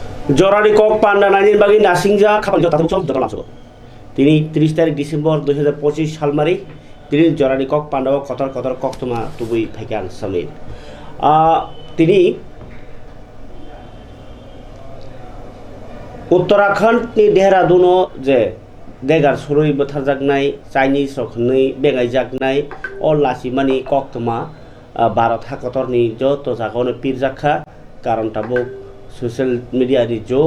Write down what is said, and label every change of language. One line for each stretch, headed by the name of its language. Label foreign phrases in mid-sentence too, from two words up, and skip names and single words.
Kok Borok: জরানি কক পান্ডা নাইনির বাগি নাসিংজা খাপাল জতাম চম জতা লাসো তিনি 30 তারিখ ডিসেম্বর 2025 সাল মারি তিনি জরানি কক পান্ডাও কতর কতর কক্তমা তুবুই ফাইকে আং সামিল তিনি
Bodo: उत्तराखंडनि देहरादूनआव जे देगार सुरुइ बोथारजागनाय चाइनिज रखनै बेगायजागनाय अलासिमानि कक्तमा भारत हाकतरनि जत जागावनो पिरजाखा कारण ताबो ससियेल मिडियानि जुग